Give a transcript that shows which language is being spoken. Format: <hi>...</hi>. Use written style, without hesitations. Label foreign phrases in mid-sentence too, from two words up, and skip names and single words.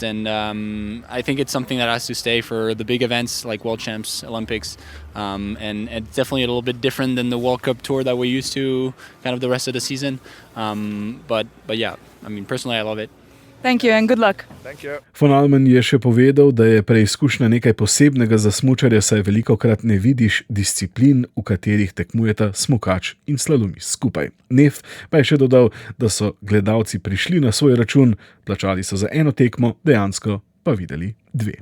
<en>And I think it's something that has to stay for the big events like World Champs, Olympics. And it's definitely a little bit different than the World Cup tour that we're used to kind of the rest of the season. But yeah, I mean, personally, I love it. Thank you and good luck. Thank you.</en> <sl>Von Almen je še povedal, da je preizkušnja nekaj posebnega za smučarja, saj velikokrat ne vidiš disciplin, v katerih tekmujeta smukač in slalomist skupaj. Neff pa je še dodal, da so gledalci prišli na svoj račun, plačali so za eno tekmo, dejansko pa videli dve.</sl>